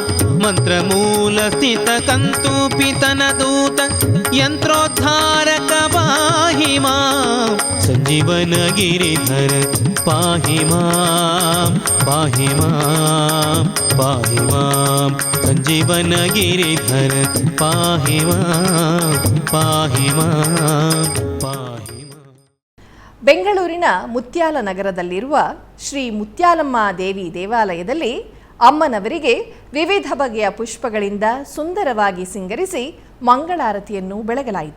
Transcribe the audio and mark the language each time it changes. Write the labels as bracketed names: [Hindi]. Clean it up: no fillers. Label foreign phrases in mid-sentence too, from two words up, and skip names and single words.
[Sanskrit] ಮಂತ್ರಮೂಲ ಸ್ಥಿತ ಕಂತೂಪಿತನ ದೂತ ಯಂತ್ರೋದ್ಧಾರಕ ಪಾಹಿ मां संजीवन गिरिधर पाहि मां पाहि मां पाहि मां संजीवन गिरिधर पाहि मां पाहि मां पाहि मां. [Kannada] ಬೆಂಗಳೂರಿನ ಮುತ್ಯಾಲ ನಗರದಲ್ಲಿರುವ ಶ್ರೀ ಮುತ್ಯಾಲಮ್ಮ ದೇವಿ ದೇವಾಲಯದಲ್ಲಿ ಅಮ್ಮನವರಿಗೆ ವಿವಿಧ ಬಗೆಯ ಪುಷ್ಪಗಳಿಂದ ಸುಂದರವಾಗಿ ಸಿಂಗರಿಸಿ ಮಂಗಳಾರತಿಯನ್ನು ಬೆಳಗಲಾಯಿತು.